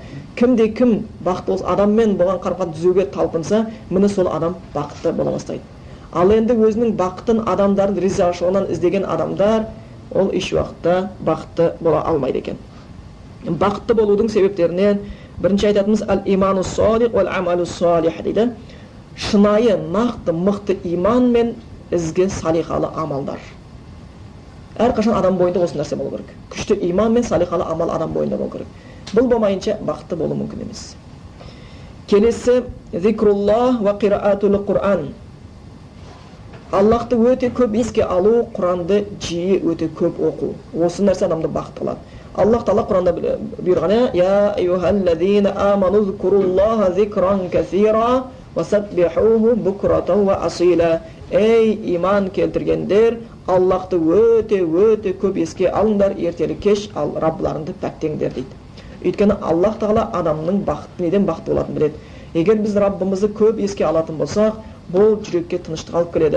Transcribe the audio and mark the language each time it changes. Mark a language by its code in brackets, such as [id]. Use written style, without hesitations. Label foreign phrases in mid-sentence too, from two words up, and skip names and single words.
[kk] Кімде кім бақытты болса, адаммен болған қарым-қатынасты түзеуге талпынса, міне сол адам бақытты бола бастайды. Ал енді өзінің бақытын адамдардың ризашылығынан іздеген адамдар, ол еш уақытта бақытты бола алмайды екен. Бақытты болудың себептерінен бірінші айтатынымыз [ar] الإيمان الصالح والعمل الصالح [kk] дейді. Шынайы, нақты, мықты иман мен ізгі салихалы амалдар. Әрқашан адам бойында осы нәрсе болу керек. Күшті иман мен салихалы амал адам бойында болу керек. Бұл болмайынша бақытты болу мүмкін емес. Келесі [ar] ذكر الله وقراءة القرآن. [kk] Аллахты өте көп еске алу, Құранды жиі өте көп оқу. Осы нәрсе адамды бақытты қылады. Аллах Тағала Құранда бұйырған: [ar] "يا أيها الذين آمنوا اذكروا الله ذكرا كثيرا وسبحوه بكرة وأصيلا." [kk] Ей иман келтіргендер, Аллахты өте көп еске алыңдар, ертелі кеш ал Раббыларыңды пәктеңдер дейді. Өйткені Аллах Тағала адамның бақытты неден бақытты болатынын біледі. Егер біз Раббымызды көп еске алатын болсақ, бұл жүрекке тыныштық алып келеді.